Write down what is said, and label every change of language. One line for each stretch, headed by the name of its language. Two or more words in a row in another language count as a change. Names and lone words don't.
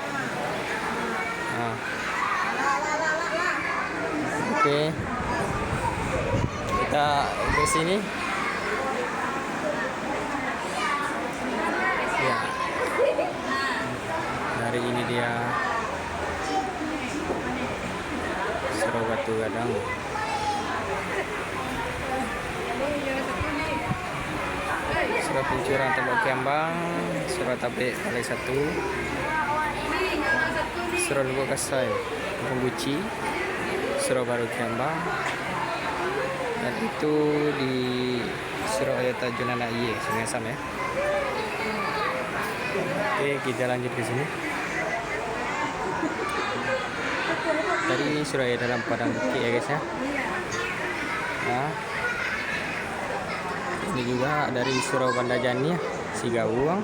Indonesian: Nah. Oke. Kita ke sini. Ya. Dari ini dia Surau Batu Gadang. Surau Pencurian Tembok Kiambang, Surau Tabek Balai 1, Surau Lubuk Kasai Pembuci, Surau Baru Kiambang, dan itu di Surau Aye Tajunan Aye, Sungai Asam ya. Oke, kita lanjut ke sini. Tadi ini Surau Aye dalam Padang Bukit ya guys ya. Nah, ini juga dari Surau Banda Jani ya, Sigauang.